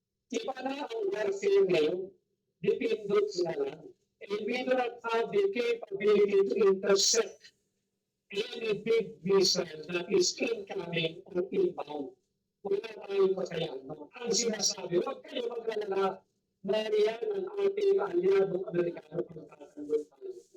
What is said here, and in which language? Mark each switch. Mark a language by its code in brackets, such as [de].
[tl] Iba na ang warfare ngayon. Dependent na lang. [en] And we do not have the capability to intercept any big missile that is incoming or inbound. [tl] Wala tayong kakayahan. Ang sinasabi, huwag kayo mag-alala na yan ang ating aliadong Amerikano kung tatanggol tayo.